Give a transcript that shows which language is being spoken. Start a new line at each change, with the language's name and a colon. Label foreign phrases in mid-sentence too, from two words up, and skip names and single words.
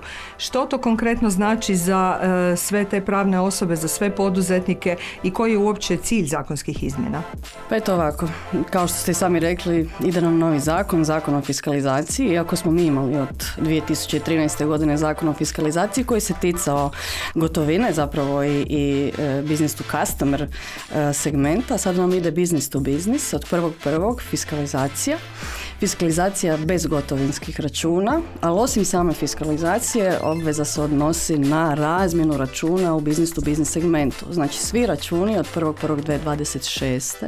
Croatian: Što to konkretno znači za sve te pravne osobe, za sve poduzetnike i koji je uopće cilj zakonskih izmjena? Pa eto ovako, kao što ste i sami rekli, ide nam novi zakon o fiskalizaciji. Iako smo mi imali od 2013. godine zakon o fiskalizaciji koji se ticao gotovine, zapravo i
English: business to customer
Croatian: segmenta, sad nam ide
English: business to business,
Croatian: od 1.1. Fiskalizacija bez gotovinskih računa, ali osim same fiskalizacije obveza se odnosi na razmjenu računa u
English: business to business
Croatian: segmentu. Znači svi računi od 1.1.2026.